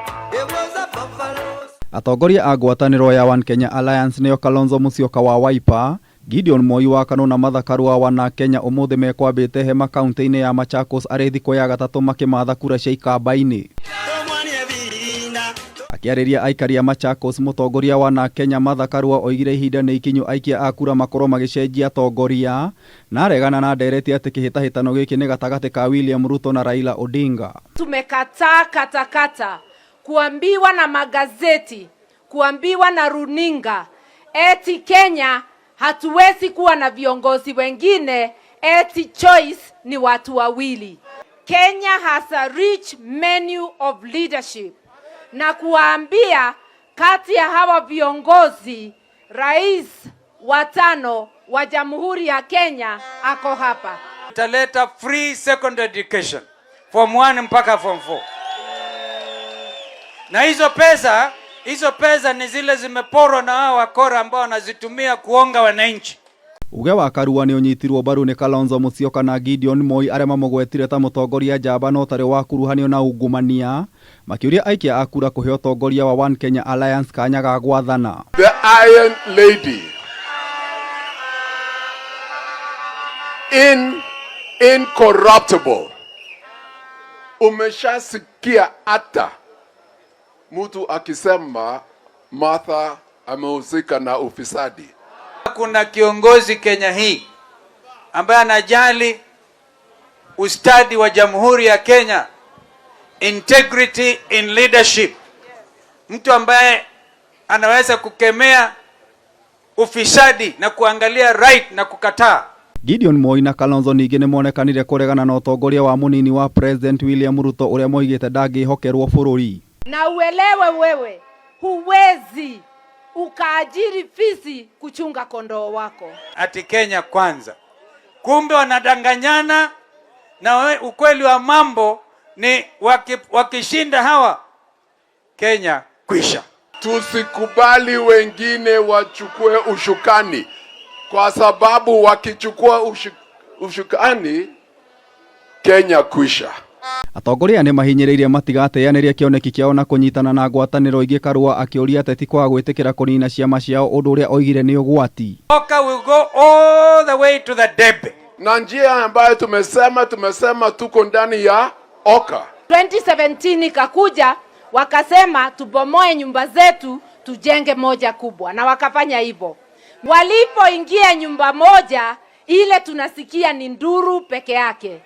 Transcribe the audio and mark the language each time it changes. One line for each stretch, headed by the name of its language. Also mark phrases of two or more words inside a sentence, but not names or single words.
Kikuyu: Atongoria a ngwatanĩro ya One Kenya Alliance nĩo Kalonzo Musyoka wa Wiper, Gideon Moi wa KANU na Martha Karua wa One Kenya ũmũthĩ mekwambĩte hema kaunti-inĩ ya Machakos arĩ thikũ ya gatatũ makĩmatha kura cia ikamba-inĩ. Akĩarĩria aikari a Machakos, mũtongoria wa One Kenya Martha Karua oigire ihinda nĩ ikinyu aikia a kura makorwo magĩcenjia atongoria, na aregana na ndereti atĩ kĩhĩtahĩtano gĩkĩ nĩ gatagatĩ ka William Ruto na Raila Odinga.
Swahili: Tumekataa katakata kuambiwa na magazeti, kuambiwa na runinga eti Kenya hatuwezi kuwa na viongozi wengine, eti choice ni watu wawili.
English: Kenya has a rich menu of leadership,
Swahili: na kuambia kati ya hawa viongozi rais wa 5 wa Jamhuri ya Kenya ako hapa. Tutaleta
English: free secondary education form 1
Swahili: mpaka form 4. Na hizo pesa ni zile zimeporwa na hao wakora ambao wanazitumia kuonga wananchi.
Kikuyu: Uge wa Karua nĩ ũnyitirwo mbaru nĩ Kalonzo Musyoka na Gideon Moi arĩa mamũgwetire ta mũtongoria njamba no tarĩ wa kuruhanio na ungumania, makĩũria aikia a kura kũhe ũtongoria wa One Kenya Alliance kanya ga gwathana.
English: The Iron Lady incorruptible.
Swahili: Umeshasikia hata mtu akisema Martha amehusika na ufisadi? Kuna kiongozi Kenya hii ambaye anajali ustadi wa Jamhuri ya Kenya,
English: integrity in leadership,
Swahili: mtu ambaye anaweza kukemea ufisadi na kuangalia right na kukataa.
Kikuyu: Gideon Moi na Kalonzo ningĩ nĩ monekanire kũregana na ũtongoria wa mũnini wa President William Ruto ũrĩa moigĩte ndangĩhokerwo bũrũri.
Swahili: Na uelewe wewe, huwezi ukaajiri fisi kuchunga kondoo wako. Ati Kenya kwanza. Kumbe wanadanganyana, na ukweli wa mambo ni wakishinda hawa, Kenya kwisha. Tusikubali wengine wachukue ushukani, kwa sababu wakichukua ushukani Kenya kwisha.
Kikuyu: Atongoria nĩ mahinyĩrĩirie matigateanĩria kĩoneki kĩao na kũnyitana na ngwatanĩro ingĩ. Karua akĩũria ateti kwa gwĩtĩkĩra kũnina ciama ciao, ũndũ ũrĩa oigire nĩ ũgwati.
English: Oka will go all the way to the debe.
Swahili: Na njia ambayo tumesema tuko ndani ya Oka. 2017 ikakuja wakasema tubomoe nyumba zetu tujenge moja kubwa, na wakafanya hivyo. Walipoingia nyumba moja ile tunasikia ni nduru peke yake.